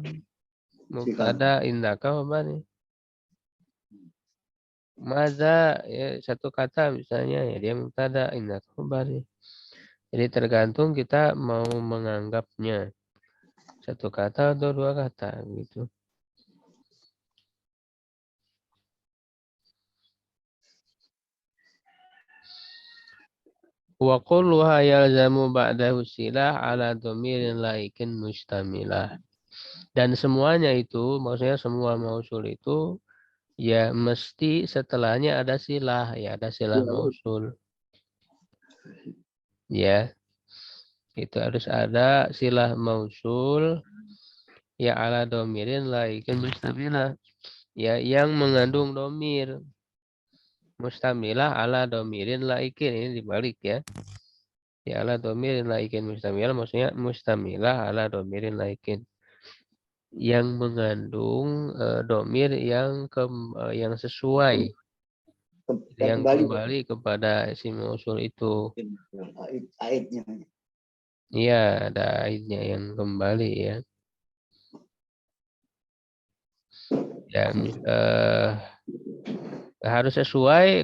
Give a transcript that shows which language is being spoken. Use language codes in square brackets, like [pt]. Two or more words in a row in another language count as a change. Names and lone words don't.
[id] Mubtada indaka khobarnya. Maza ya satu kata misalnya ya dia mubtada indaka khobarnya. Jadi tergantung kita mau menganggapnya satu kata atau dua kata gitu. [ar] وكلها يلزم بعده صلة على ضمير لائق مشتملة. [id] Dan semuanya itu, maksudnya semua mausul itu ya mesti setelahnya ada silah, ya ada silah mausul. Ya, itu harus ada silah mausul ya [ar] على ضمير لائق مشتملة. [id] Ya, yang mengandung domir. [ar] مشتملة على ضمير لائق. [id] Ini dibalik ya. [ar] Ya على ضمير لائق مشتملة. Maksudnya مشتملة على ضمير لائق. [id] Yang mengandung domir yang sesuai. Yang kembali kepada si mausul itu. Aidnya. Iya, ada aidnya yang kembali ya. Yang harus sesuai.